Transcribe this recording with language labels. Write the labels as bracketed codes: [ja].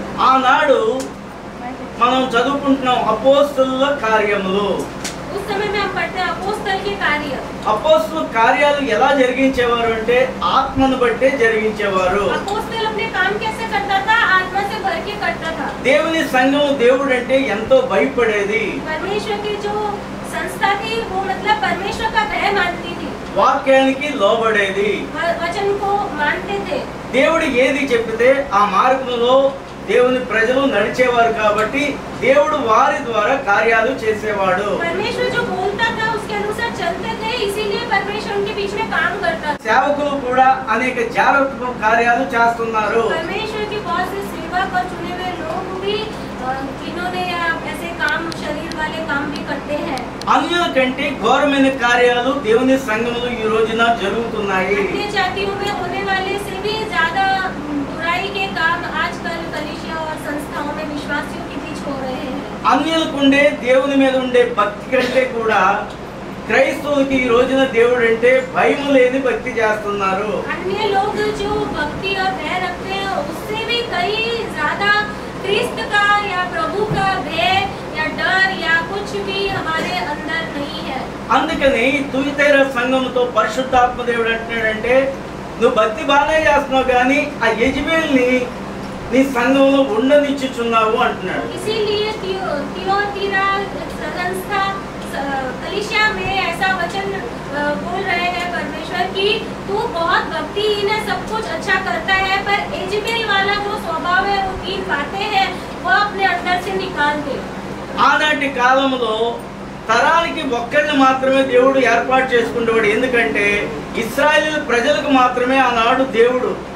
[te] ఆనాడు మనం చదువుకుంటున్నాం అపోస్తలుల కార్యములు. [hi] उस समय में हम पढ़ते हैं अपोस्तल के कार्य। [te] అపోస్తలుల కార్యాలు ఎలా జరిగించేవారు అంటే ఆత్మను బట్టే జరిగించేవారు. [hi] अपोस्तल अपने काम कैसे करता था? आत्मा से भर के करता था। [te] దేవుని సంఘం దేవుడు అంటే ఎంతో భయపడేది. [hi] परमेश्वर की जो संस्था थी वो मतलब परमेश्वर का भय मानती थी, [te] వాక్యానికి లోబడేది. [hi] वचन को मानते थे। [te] దేవుడు ఏది చెప్తే ఆ మార్గంలో దేవుని ప్రజలు నడిచేవారు కాబట్టి దేవుడు వారి ద్వారా కార్యాలు చేసేవాడు. [hi] परमेश्वर जो बोलता था उसके अनुसार चलते थे, इसीलिए परमेश्वर उनके बीच में काम करता था। [te] సేవకులు కూడా అనేక జాగ్రత్త కార్యాలు చేస్తున్నారు. [hi] परमेश्वर के बहुत से सेवक और चुने हुए लोग भी इन्होंने ऐसे काम, शरीर वाले काम भी करते हैं। [te] అన్యుల కంటే ఘోరమైన కార్యాలు దేవుని సంఘములో ఈ రోజున జరుగుతున్నాయి. [hi] अन्य जातियों में होने वाले से भी ज्यादा बुराई के काम आजकल कलीसिया और संस्थाओं में विश्वासियों के बीच हो रहे हैं। [te] అన్యులకుండే దేవుని మీద ఉండే భక్తి కంటే కూడా క్రైస్తవులకి ఈ రోజున దేవుడు అంటే భయం లేని భక్తి చేస్తున్నారు. [hi] अन्य लोग जो भक्ति और भय रखते हैं उससे भी कई ज्यादा क्रिस्त का या प्रभु का भय या डर या कुछ भी हमारे अंदर नहीं है। [te] అందుకని తుయితైర సంఘంతో పరిశుద్ధాత్మ దేవుడు అంటున్నాడంటే, నువ్వు భక్తి బాగానే చేస్తున్నావు కానీ ఆ యెజబెల్ని నీ సంఘంలో ఉండనిచ్చుచున్నావు అంటున్నాడు. [hi] इसीलिए थियोतीरा संस्था कलीसिया में ऐसा वचन बोल रहे हैं परमेश्वर की तू बहुत भक्तिहीन है, सब कुछ अच्छा करता है, पर एजेबेल वाला जो स्वभाव है, वो 3 बातें हैं, वो अपने अंदर से निकाल दे। [te] ఆనాటి కాలంలో తరానికి ఒక్కరిని మాత్రమే దేవుడు ఏర్పాటు చేసుకునేవాడు. ఎందుకంటే ఇశ్రాయేలు ప్రజలకు మాత్రమే ఆనాడు దేవుడు.